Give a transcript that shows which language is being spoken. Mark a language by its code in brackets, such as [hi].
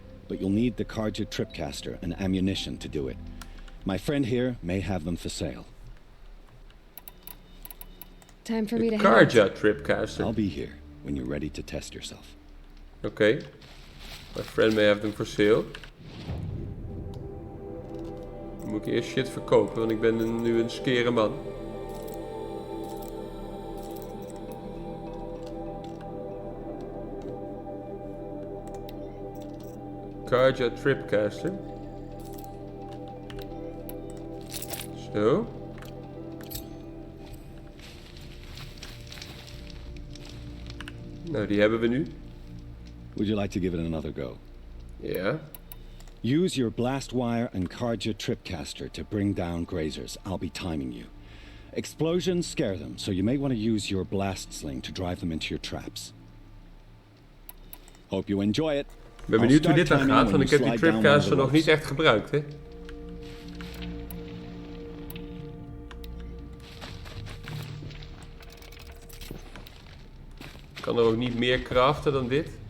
[en] But you'll need the Karja tripcaster and ammunition to do it. My friend here may have them for sale. Time for me [nl] De [en] to head out. Karja tripcaster. I'll be here when you're ready to test yourself. [nl] Oké. [en] My friend may have them for sale. [nl] Dan moet ik eerst shit verkopen, want ik ben nu een skere man. Karja tripcaster. Zo. Nou, die hebben we nu. [en] Would you like to give it another go? [nl] Ja. [en] Use your blast wire and Karja tripcaster to bring down grazers. I'll be timing you. Explosions scare them, so you may want to use your blast sling to drive them into your traps. Hope you enjoy it. [nl] Ik ben benieuwd hoe dit dan gaat, want ik heb die tripcaster nog niet echt gebruikt, hè. Ik kan er ook niet meer craften dan dit.